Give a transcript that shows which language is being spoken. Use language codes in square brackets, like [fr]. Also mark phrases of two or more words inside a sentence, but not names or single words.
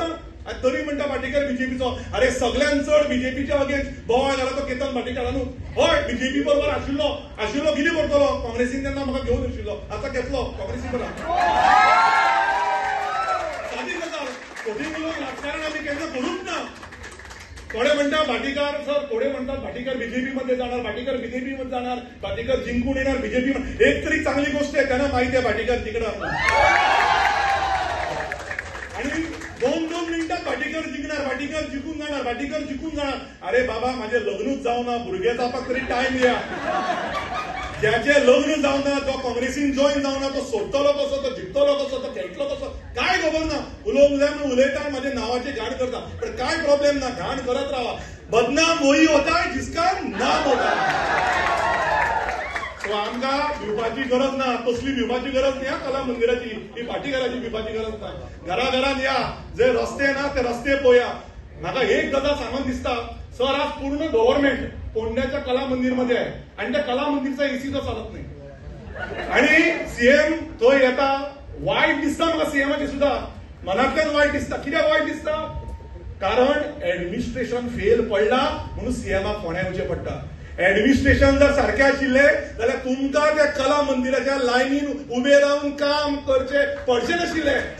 [kok] आनी तरी म्हणटा भाटीकर बीजेपीचो. अरे सगळ्यान चड बीजेपीच्या अगेन्स्ट बोवाळ घाला तो केतन भाटीकरानू. हय बीजेपी बरोबर आशिल्लो कितें करतलो. काँग्रेसीन तेन्ना म्हाका घेवन आशिल्लो, आतां घेतलो काँग्रेसी बरोबर. सादी गजाल, खोटी उलोवन राजकारण आमी केन्ना करूंक ना. [mr] थोडे म्हणतात भाटीकार सर, थोडे म्हणतात भाटीकर बीजेपी मध्ये जाणार, भाटीकर बीजेपी मध्ये जाणार, भाटीकर जिंकून येणार बीजेपी मध्ये. एक तरी चांगली गोष्ट आहे, त्यांना माहिती आहे भाटीकर तिकडे आणि 2-2 मिनिटात भाटीकर जिंकणार, भाटीकर जिंकून जाणार, भाटीकर जिंकून जाणार. [kok] अरे बाबा, माझे लग्नच जाऊ ना, भुरग्याचा फक्त तरी टाइम द्या. ज्याचे लग्न जाऊ ना, जो काँग्रेसीन जॉईन जाऊ ना, तो सोडतलो कसो, तो जिंकतलो कसो, तो खेळटलो कसो, काय खबर ना. उलयता माझे नावाचे घाण करता, पण काय प्रॉब्लेम ना, [mr] घाण करत राहा. [hi] बदनाम वही होता है जिसका नाम होता है. [kok] आमका भिवपाची गरज ना, तसली भिवपाची [mr] गरज नाही. कला मंदिराची, ही भाटीकाराची भिवपाची गरज नाही. घराघरात या, जे रस्ते ना ते रस्ते पोया. [kok] म्हाका एक गजाल सांगून दिसता, [mr] सर आज पूर्ण गव्हर्नमेंट पोंड्याच्या कला मंदिर मध्ये आहे आणि त्या कला मंदिरचा एसी तो चालत नाही. [kok] आणि सीएम तो येता, वाईट दिसता म्हाका सीएमाचे सुद्धा, मनातल्यान वाईट दिसता. कित्याक वाईट दिसता? कारण ऍडमिनिस्ट्रेशन फेल पडला म्हणून सीएमाक फोंड्या येवचें पडटा. ऍडमिनिस्ट्रेशन जर सारखे आशिल्ले जाल्यार तुमकां त्या कला मंदिराच्या लायनीन उभे रावन काम करचे पडचे नाशिल्ले.